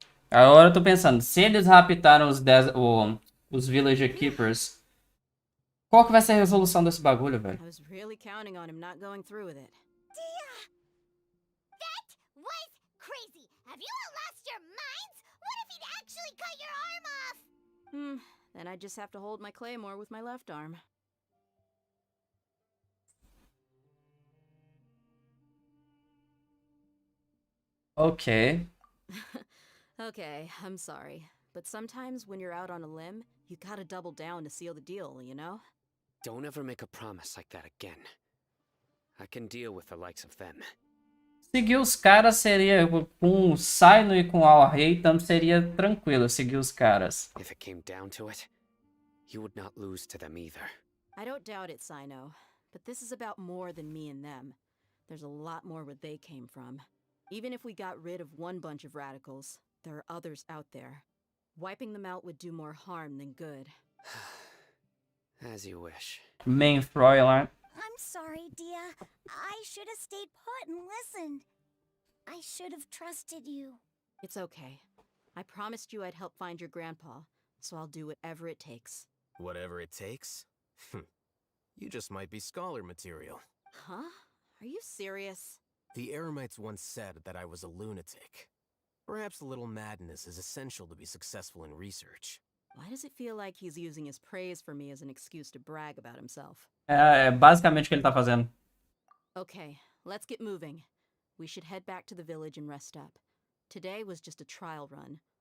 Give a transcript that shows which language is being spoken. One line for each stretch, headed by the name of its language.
Portuguese: Agora eu tô pensando, se eles raptaram os Village Keepers, qual que vai ser a resolução desse bagulho, velho?
English: I was really counting on him not going through with it. That was crazy. Have you all lost your minds? What if he'd actually cut your arm off? Then I just have to hold my claymore with my left arm. Ok. Okay, I'm sorry. But sometimes when you're out on a limb, you gotta double down to seal the deal, you know? Don't ever make a promise like that again. I can deal with the likes of them.
Portuguese: Seguir os caras seria, com o Sino e com o Al-Rei, então seria tranquilo seguir os caras.
English: If it came down to it, you would not lose to them either. I don't doubt it, Sino. But this is about more than me and them. There's a lot more where they came from. Even if we got rid of one bunch of radicals, there are others out there. Wiping them out would do more harm than good. As you wish. Main Fräulein. I'm sorry, Dia. I should have stayed put and listened. I should have trusted you. It's okay. I promised you I'd help find your grandpa, so I'll do whatever it takes. Whatever it takes? You just might be scholar material. Huh? Are you serious? The Eremites once said that I was a lunatic. Perhaps a little madness is essential to be successful in research. Why does it feel like he's using his praise for me as an excuse to brag about himself?
Portuguese: É basicamente o que ele tá fazendo.
English: Okay, let's get moving. We should head back to the village and rest up. Today was just a trial run.